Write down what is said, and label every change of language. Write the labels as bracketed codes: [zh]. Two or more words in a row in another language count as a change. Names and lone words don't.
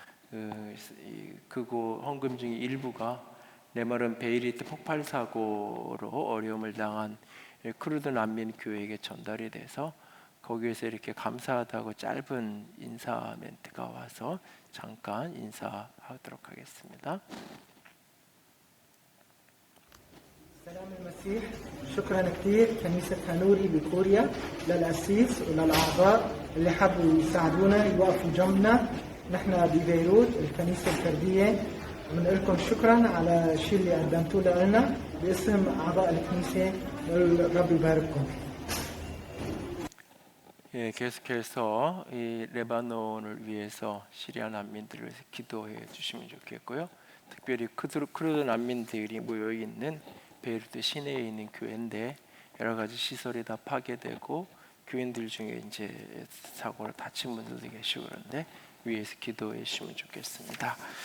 [ko] 그곳 헌금 중에 일부가 레바논 베이리트 폭발 사고로 어려움을 당한 크루드 난민 교회에게 전달이 돼서 거기에서 이렇게 감사하다고 짧은 인사 멘트가 와서 잠깐 인사하도록 하겠습니다. [ar] سلام المسيح شكرا كثير كنيسة هنوري بكوريا للأسيس وللأعضاء اللي حبوا يساعدونا يوقفوا جنبنا نحن ببيروت الكنيسة الفردية بنقول لكم شكرا على الشيء اللي قدمتوه لنا باسم أعضاء الكنيسة والرب يبارككم. [ko] 계속해서 이 레바논을 위해서 시리아 난민들을 위해서 기도해 주시면 좋겠고요. 특별히 크루드 난민들이 모여 있는 베이루트 시내에 있는 교회인데 여러 가지 시설이 다 파괴되고 교인들 중에 이제 사고로 다친 분들도 계시고 그런데 위에서 기도해 주시면 좋겠습니다.